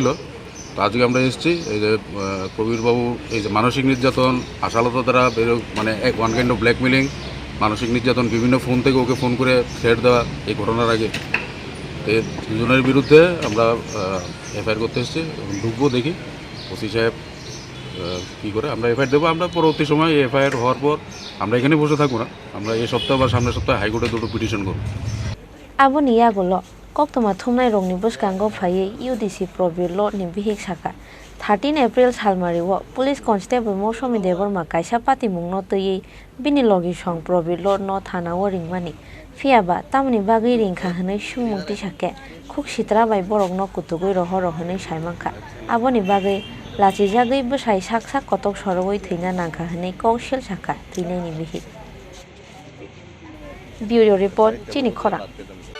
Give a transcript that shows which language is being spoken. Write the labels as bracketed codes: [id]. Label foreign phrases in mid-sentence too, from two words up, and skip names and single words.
[bn] তো আজকে আমরা এসেছি, এই যে কবিরবাবু এই যে মানসিক নির্যাতন, আশালতা দ্বারা মানে [en] one kind of blackmailing, [bn] মানসিক নির্যাতন, বিভিন্ন ফোন থেকে ওকে ফোন করে থ্রেট দেওয়া, এই ঘটনার আগে এই দুজনের বিরুদ্ধে আমরা এফআইআর করতে এসেছি। ঢুকবো, দেখি ওসি সাহেব কী করে, আমরা এফআইআর দেবো। আমরা পরবর্তী সময় এফআইআর হওয়ার পর আমরা এখানে বসে থাকবো না, আমরা এই সপ্তাহ বা সামনের সপ্তাহে হাইকোর্টে 2টো পিটিশন করবো। [trp] Aboni yagulo koktoma thumnai rongni bwskango phaiye UDC Probirlo ni bihik saka 13 April salmariwo Police Constable Mausomi Deborma kaisa patimungno tui bini logi song Probirlo no thanao ringmani fiaba tamni bagi ringkha hwnoi sungmungti sake khuk sitra bai borokno kutugoi rohoro hwnoi saimangkha aboni bagi lachijagoi bwsai saksak kotok sorogoi thina nangkha hwnoi kongsil saka twinai ni bihik Bureau Report Chini Khora